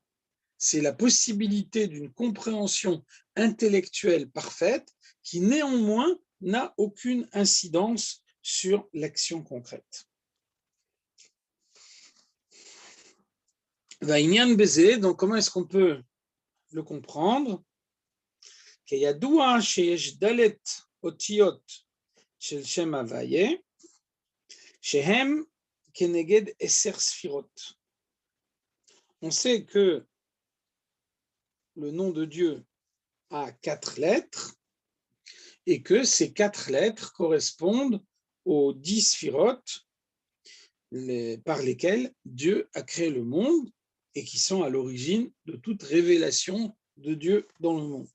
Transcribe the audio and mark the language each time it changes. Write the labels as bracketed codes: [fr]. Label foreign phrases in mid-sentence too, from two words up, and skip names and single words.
[fr] C'est la possibilité d'une compréhension intellectuelle parfaite qui néanmoins n'a aucune incidence sur l'action concrète. Donc comment est-ce qu'on peut le comprendre? [he] כידוע שיש דלת אותיות של שם הוויה, שהם כנגד 10 ספירות. [fr] On sait que le nom de Dieu a 4 lettres et que ces 4 lettres correspondent aux 10 sphirotes par lesquelles Dieu a créé le monde et qui sont à l'origine de toute révélation de Dieu dans le monde.